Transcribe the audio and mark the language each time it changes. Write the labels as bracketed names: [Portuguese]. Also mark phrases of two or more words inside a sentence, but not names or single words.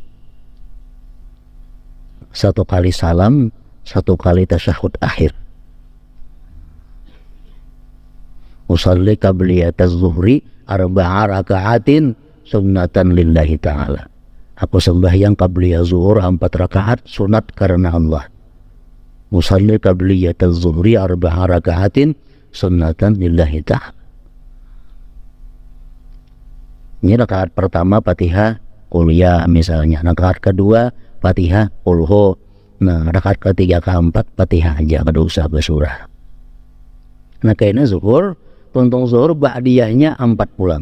[Banjar] 1 kali salam, 1 kali tasyahud akhir. [Arabic] أصلي قبلية الظهر 4 ركعات سنة لله تعالى. [Banjar] Aku sembahyang qabliyah zuhur 4 rakaat sunat karena Allah. [Arabic] أصلي قبلية الظهر 4 ركعات سنة لله تعالى. [Banjar] Ini rakaat pertama Fatihah Qul ya misalnya, rakaat kedua Fatihah Qul hu. Nah, rakaat ketiga keempat Fatihah aja, kada usah bersurah. Nah, kayaknya zuhur, tuntung zuhur ba'diyahnya 4 pulang.